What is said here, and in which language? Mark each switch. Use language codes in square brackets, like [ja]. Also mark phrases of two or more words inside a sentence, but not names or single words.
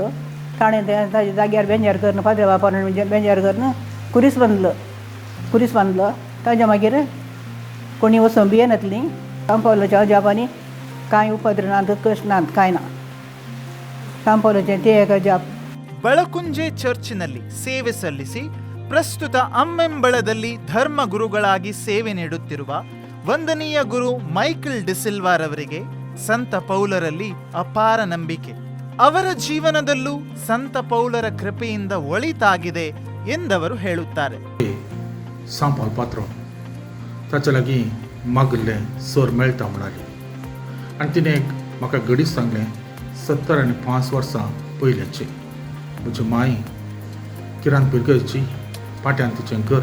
[kok] ताणें ताजे जाग्यार बेंजार करून फादर बापान बेंजार करून कुरीस बांदलो. ताज्या मागीर कोणी वचोंक बी येनातलीं. सांपावलाच्या अजापांनी कांय उपद्र नात, कश्ट नात, कांय ना. सांपावलाचें तें एक अजाप. [kn] ಬಳಕುಂಜೆ ಚರ್ಚಿನಲ್ಲಿ ಸೇವೆ ಸಲ್ಲಿಸಿ ಪ್ರಸ್ತುತ ಅಮ್ಮೆಂಬಳದಲ್ಲಿ ಧರ್ಮ ಗುರುಗಳಾಗಿ ಸೇವೆ ನೀಡುತ್ತಿರುವ ವಂದನೀಯ ಗುರು ಮೈಕಲ್ ಡಿಸಿಲ್ವಾರವರಿಗೆ ಸಂತ ಪೌಲರಲ್ಲಿ ಅಪಾರ ನಂಬಿಕೆ. ಅವರ ಜೀವನದಲ್ಲೂ ಸಂತ ಪೌಲರ ಕೃಪೆಯಿಂದ ಒಳಿತಾಗಿದೆ ಎಂದವರು ಹೇಳುತ್ತಾರೆ. [kok] सांपावल पात्र ताच्या लागीं मागल्लें सोर मेळटा म्हणाली आनी तिणें म्हाका घडीच सांगलें 75 वर्सां पयलेंची म्हजी माय किरान पिरगयची पाट्यान तिचें घर.